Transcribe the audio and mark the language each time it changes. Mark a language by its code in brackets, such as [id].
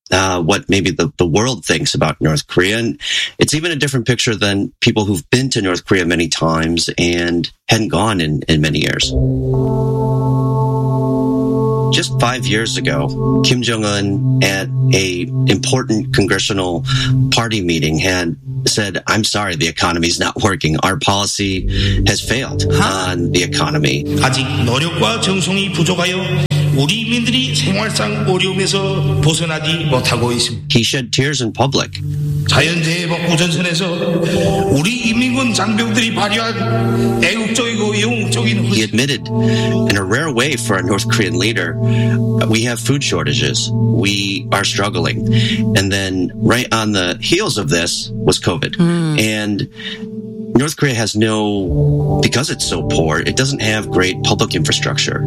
[en] what maybe the world thinks about North Korea. And it's even a different picture than people who've been to North Korea many times and hadn't gone in many years. Just 5 years ago, Kim Jong-un, at a important congressional party meeting, had said, "I'm sorry, the economy's not working. Our policy has failed on the economy." [ko] 아직 노력과 정성이 부족하여 우리 민들이 생활상 어려움에서 벗어나지 못하고 있습니다. [en] He shed tears in public. [ko] 자연재해 복구 전선에서 우리 인민군 장병들이 발휘한 애국적이고 영웅적인 [en] He admitted, in a rare way for a North Korean leader, we have food shortages. We are struggling. And then right on the heels of this was COVID. And North Korea has no, because it's so poor, it doesn't have great public infrastructure.